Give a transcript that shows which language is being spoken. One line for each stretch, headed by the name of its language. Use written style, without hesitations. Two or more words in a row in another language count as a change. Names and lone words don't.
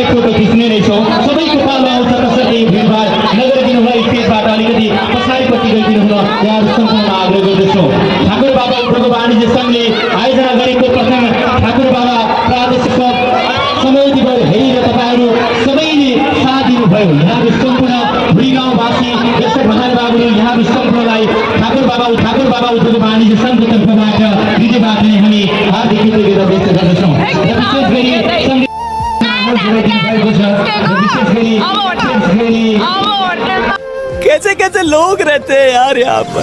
Nepali: फोटो खिच्ने नै छौँ सबैको पालो आउँछ त्यसरी भिडभाड नगरिदिनु होला स्टेजबाट अलिकति पछाडिपट्टि गइदिनु होला यहाँहरू सम्पूर्ण आग्रह गर्दछौँ ठाकुर बाबा उद्योग वाणिज्य सङ्घले आयोजना गरेको प्रथम ठाकुर बाबा प्रादेशिक समितिबाट हेरेर तपाईँहरू सबैले साथ दिनुभयो यहाँहरू सम्पूर्ण भुरी गाउँवासी दर्शक महानुभावहरू यहाँहरू सम्पूर्णलाई ठाकुर बाबा उद्योग वाणिज्य सङ्घको तर्फबाट हृदयबाट नै हामी हार्दिक कृतज्ञता व्यक्त गर्दछौँ र विशेष गरी
Hindi: कैसे कैसे लोग रहते हैं यार यहाँ पर